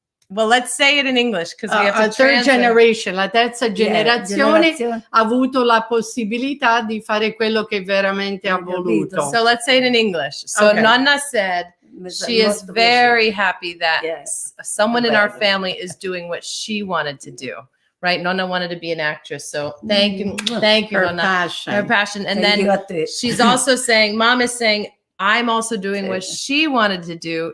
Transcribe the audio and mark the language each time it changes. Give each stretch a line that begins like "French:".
English: well, let's say it in English because we have to third translate. generation,
Italian: la terza generazione ha avuto la possibilità di fare quello che veramente ha voluto.
English: So let's say it in English. So Nonna said she is very happy that someone in our family is doing what she wanted to do. Right? Nonna wanted to be an actress. So thank you, her Nonna. passion. Her passion. And then she's also saying, Mom is saying, I'm also doing what she wanted to do.